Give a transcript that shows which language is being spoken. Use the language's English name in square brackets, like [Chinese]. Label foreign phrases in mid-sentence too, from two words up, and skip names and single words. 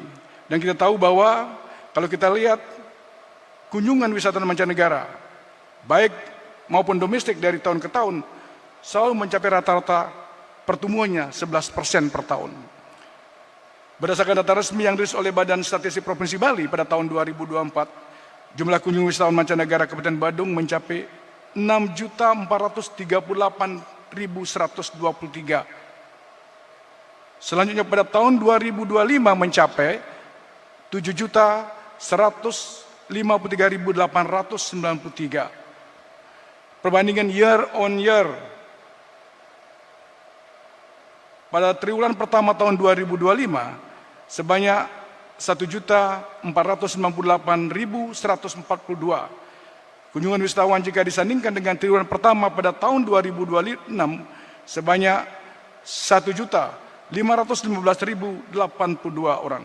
[Indonesian] Dan kita tahu bahwa kalau kita lihat kunjungan wisatawan mancanegara, baik maupun domestik dari tahun ke tahun, selalu mencapai rata-rata pertumbuhannya 11% per tahun. Berdasarkan data resmi yang dirilis oleh Badan Statistik Provinsi Bali pada tahun 2024, jumlah kunjungan wisatawan mancanegara Kabupaten Badung mencapai 6.438.123. Selanjutnya pada tahun 2025 mencapai 7.153.893. Perbandingan [English] year on year [Indonesian] pada triwulan pertama tahun 2025 sebanyak 1.498.142. Kunjungan wisatawan jika disandingkan dengan triwulan pertama pada tahun 2026 sebanyak 1.515.082 orang.